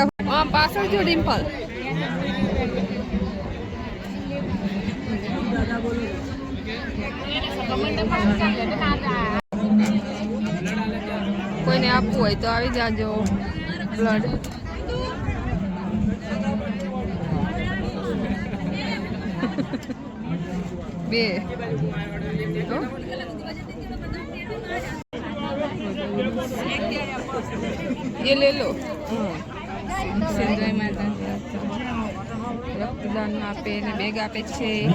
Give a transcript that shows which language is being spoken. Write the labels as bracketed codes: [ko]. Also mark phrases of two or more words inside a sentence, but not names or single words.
[gu] પાછળ જો ડિમ્પલ. કોઈને આપવું હોય તો આવી જાજો બ્લડ. [hi] બે ये ले लो. [gu] રક્તદાન આપે ને બેગ આપે છે.